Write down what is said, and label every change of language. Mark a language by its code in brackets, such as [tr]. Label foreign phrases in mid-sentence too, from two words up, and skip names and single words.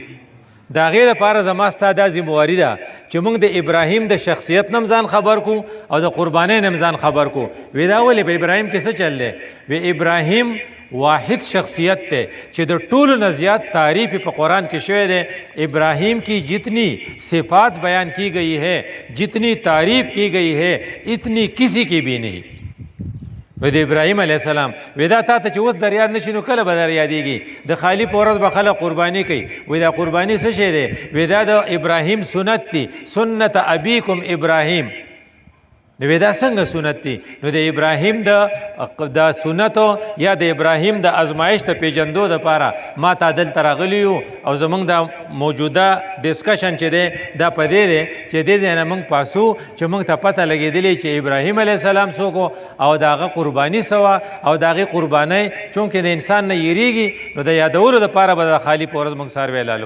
[ps] د هغې لپاره زما ستا دا ذمواري ده چې موږ د ابراهیم د شخصیت نه ځان خبر کو او د قربانۍ نه ځان خبر کو. وی دا ولې په ابراهیم کې څه چل دی؟ وی ابراهیم واحد شخصیت थे چې د ټولو نه زیات تعریف په قرآن کې شوی دی. [ur] ابراہیم کی جتنی صفات بیان کی گئی ہے، جتنی تعریف کی گئی ہے، اتنی کسی کی بھی نہیں. [ps] د ابراهیم علیه السلام ودا تا ته چې اوس در یاد نشي نو کله به در یادېږي. د خالی په ورځ به خلک قرباني کوي. وایي دا قرباني څه شی دی؟ وایي دا د ابراهیم سنت دی، سنت [ar] ابیکم ابراهیم. [ps] نو دا څنګه سنت دی؟ نو د ابراهیم د سنتو یا د ابراهیم د ازمایش د پیژندو دپاره ما ته دلته راغلی یو او زموږ د موجوده ډسکشن چې دی دا په دې دی چې دې ځای نه موږ پاسو چې موږ ته پته لګېدلې چې ابراهیم علیه السلام څوک او د هغه قرباني څه وه او د هغې قربانۍ چونکې د انسان نه یېرېږي نو د یادولو دپاره به د خالي په ورځ موږ څاروی لالو.